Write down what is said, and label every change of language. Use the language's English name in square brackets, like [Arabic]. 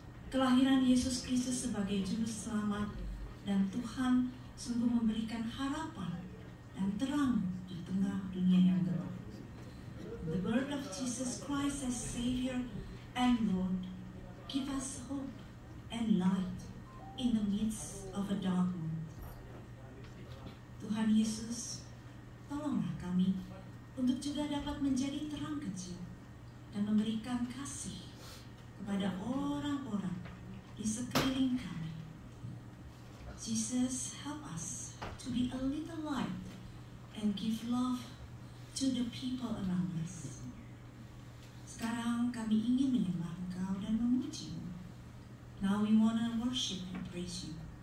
[Indonesian] Kelahiran Yesus Kristus sebagai juru selamat dan Tuhan sungguh memberikan harapan dan terang di tengah dunia yang gelap. [English] The birth of Jesus Christ as Savior and Lord give us hope and light in the midst of a dark world. [Indonesian] Tuhan Yesus, tolonglah kami untuk juga dapat menjadi terang kecil dan memberikan kasih kepada orang-orang di sekeliling kami. [English] Jesus, help us to be a little light and give love to the people around us. [Indonesian] Sekarang kami ingin menyembah Engkau dan memuji-Mu. [English] Now we want to worship and praise you.